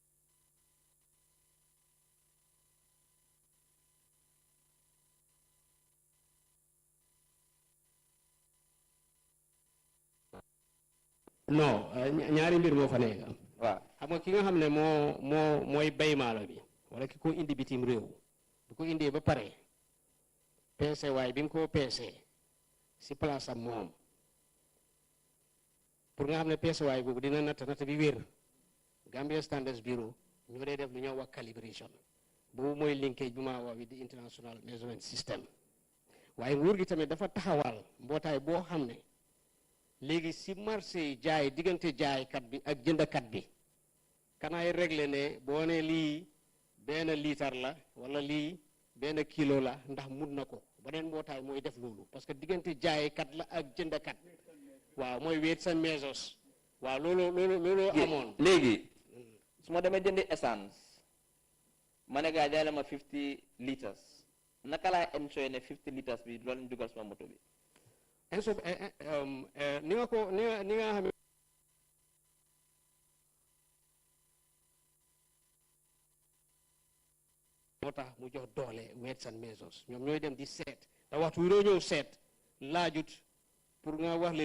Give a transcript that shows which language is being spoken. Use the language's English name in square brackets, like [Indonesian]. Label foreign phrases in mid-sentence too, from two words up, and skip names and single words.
[Wolof] non ñaari mbir moo fa nekk waaw xam nga ki nga xam ne mooy bay maalo bi wala ki ko indi bitim réew bu ko indee ba pare peese waaye bi nga ko peesee si place am moom pour nga xam ne peese waaye boobu dina natt bi wér Gambia Standards Bureau ñoo dee def lu ñoo wax calibration boobu mooy linkage bu ma wax di [English] international measurement system [Wolof] waaye nguur gi tamit dafa taxawal mbootaay boo xam ne léegi si marché jaay diggante jaaykat bi ak jëndkat bi kanaay réglé ne boo ne lii benn liitar la wala lii benn kilo la ndax mun na ko beneen mbootaay mooy def loolu [French] parce que [Wolof] diggante jaaykat la ak jëndkat waaw mooy [English] weights and measures [Wolof] waaw loolu amoon léegi su ma demee jëndi essence ma ne gaa jaay la ma 50 litres naka laa ensure ne 50 litres bi loolu ñu dugal sama moto bi ni nga xam moo tax mu jox doole [English] weights and measures [Wolof] ñoom ñooy dem di seet te waxtu wi doo ñëw seet laajut pour nga wax leen